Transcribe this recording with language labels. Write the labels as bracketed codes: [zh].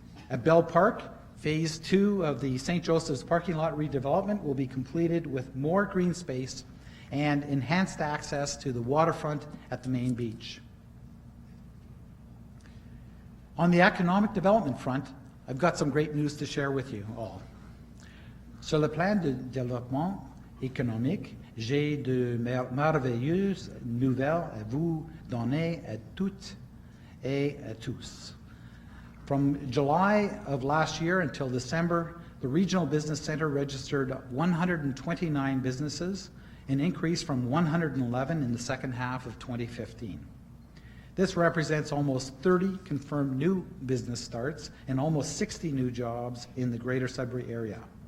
[en] At Bell Park, Phase 2 of the St. Joseph's parking lot redevelopment will be completed with more green space and enhanced access to the waterfront at the main beach. On the economic development front, I've got some great news to share with you all. [fr] Sur le plan de développement économique, j'ai de merveilleuses nouvelles à vous donner à toutes et à tous. [en] From July of last year until December, the Regional Business Center registered 129 businesses, an increase from 111 in the second half of 2015. This represents almost 30 confirmed new business starts and almost 60 new jobs in the Greater Sudbury area.